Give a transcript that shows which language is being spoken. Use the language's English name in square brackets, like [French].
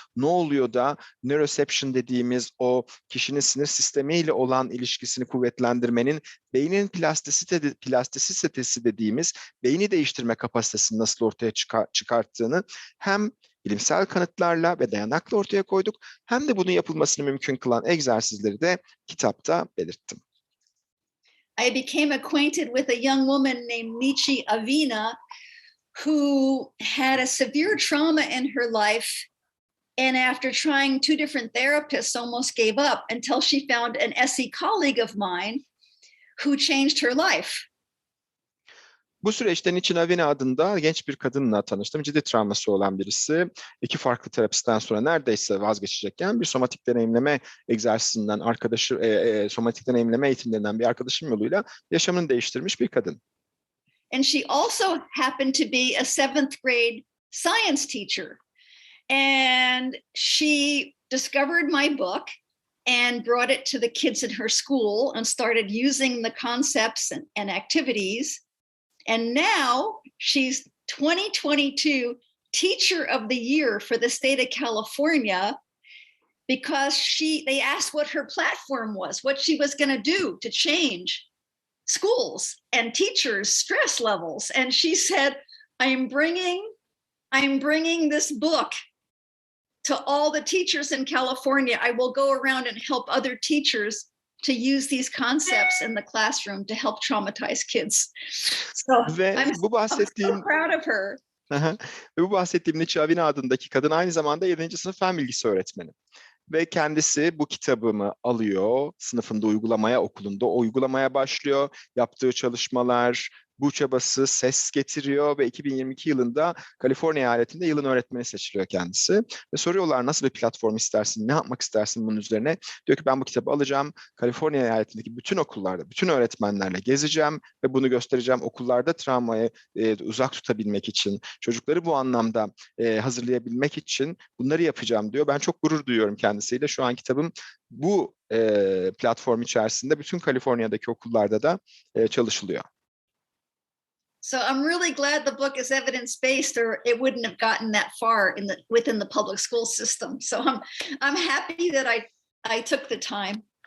[Turkish] Ne oluyor da neuroception dediğimiz o kişinin sinir sistemiyle olan ilişkisini kuvvetlendirmenin beynin plastisitesi dediğimiz beyni değiştirme kapasitesini nasıl ortaya çıkarttığını hem bilimsel kanıtlarla ve dayanakla ortaya koyduk, hem de bunun yapılmasını mümkün kılan egzersizleri de kitapta belirttim. [English] I became acquainted with a young woman named Maggie Kline'a who had a severe trauma in her life. And after trying 2 different therapists, almost gave up until she found an SE colleague of mine who changed her life. [Turkish] Bu süreçte Nisan adında genç bir kadınla tanıştım. Ciddi travması olan birisi. 2 farklı terapistten sonra neredeyse vazgeçecekken bir somatik deneyimleme egzersizinden somatik deneyimleme eğitimlerinden bir arkadaşım yoluyla yaşamını değiştirmiş bir kadın. [English] And she also happened to be a 7th grade science teacher. And she discovered my book and brought it to the kids in her school and started using the concepts and activities. And now she's 2022 Teacher of the Year for the state of California because they asked what her platform was, what she was going to do to change schools and teachers' stress levels. And she said, I'm bringing this book to all the teachers in California. I will go around and help other teachers to use these concepts in the classroom to help traumatize kids. So I'm so proud of her. [Turkish] Ve bu bahsettiğim Nisan adındaki kadın aynı zamanda 7. sınıf fen bilgisi öğretmeni. Ve kendisi bu kitabımı alıyor, sınıfında okulunda uygulamaya başlıyor. Yaptığı çalışmalar, bu çabası ses getiriyor ve 2022 yılında Kaliforniya eyaletinde yılın öğretmeni seçiliyor kendisi. Ve soruyorlar nasıl bir platform istersin, ne yapmak istersin bunun üzerine. Diyor ki ben bu kitabı alacağım, Kaliforniya eyaletindeki bütün okullarda, bütün öğretmenlerle gezeceğim ve bunu göstereceğim. Okullarda travmayı uzak tutabilmek için, çocukları bu anlamda hazırlayabilmek için bunları yapacağım diyor. Ben çok gurur duyuyorum kendisiyle. Şu an kitabım bu platform içerisinde bütün Kaliforniya'daki okullarda da çalışılıyor. [English] So I'm really glad the book is evidence-based, or it wouldn't have gotten that far within the public school system. So I'm happy that I took the time.